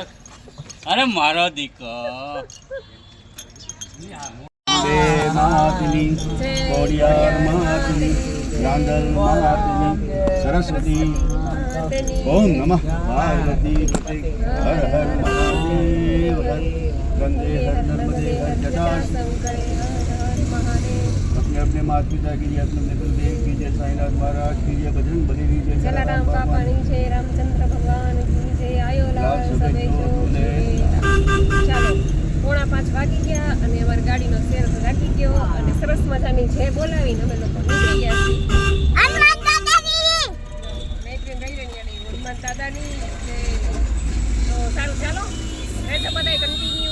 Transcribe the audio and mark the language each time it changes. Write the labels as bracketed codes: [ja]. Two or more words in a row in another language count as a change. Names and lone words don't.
[gu] અરે મારો દીકો સરસ્વતી ઓમ નમઃ પાર્વતી હર હર મહાદેવ વંદે હર નર્મદે હર જટા [hi] अपने अपने माता पिता की जय, अपने गुरुदेव की जय, साईनाथ महाराज की जय, बजरंग बली की जय, [gu] જલારામ બાપાની જય, [hi] रामचंद्र भगवान की जय, [sd] आयोलाल सबे जो [gu] ચાલો 4:45 વાગી ગયા અને અમારી ગાડીનો શેર રાખી ગયો અને સરસ મજાની જય બોલાવીને અમે લોકો નીકળી ગયા છીએ. મૈત્રીન રહી રણિયાની હનુમાન દાદાની જય. તો સારું ચાલો રહેજો બધાય કન્ટિન્યુ.